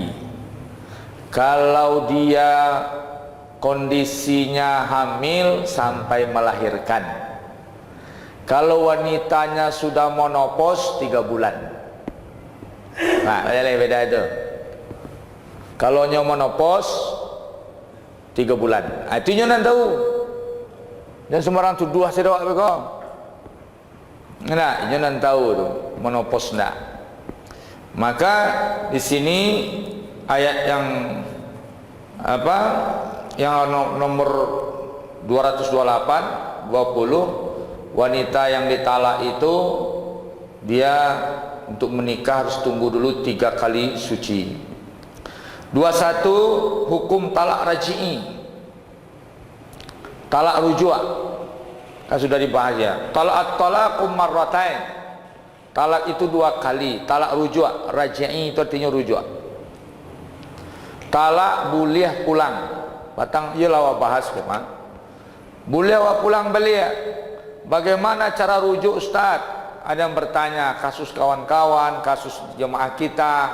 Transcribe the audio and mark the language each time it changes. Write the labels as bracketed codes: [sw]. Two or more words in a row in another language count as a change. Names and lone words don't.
[id] Kalau dia kondisinya hamil sampai melahirkan. Kalau wanitanya sudah monopos 3 bulan. [min] Nah, beda itu. Kalau nyo monopos 3 bulan. Itu nyo nan tahu. Dan sembarang tuduh sedok beko. Nah, nyo nan tahu tu monopos ndak. [id] Maka di sini ayat yang apa? Yang nomor 228 20, wanita yang ditalak itu dia untuk menikah harus tunggu dulu 3 kali suci. 21 hukum talak raj'i, talak rujuk kan sudah dibahas ya. [ar] Talaqu marratain, [id] talak itu 2 kali. Talak rujuk raj'i itu artinya rujuk. Talak boleh pulang. [min] Batang ialah awak bahas ke mak. Boleh awak pulang balik. [id] Bagaimana cara rujuk Ustaz? Ada yang bertanya, kasus kawan-kawan, kasus jemaah kita.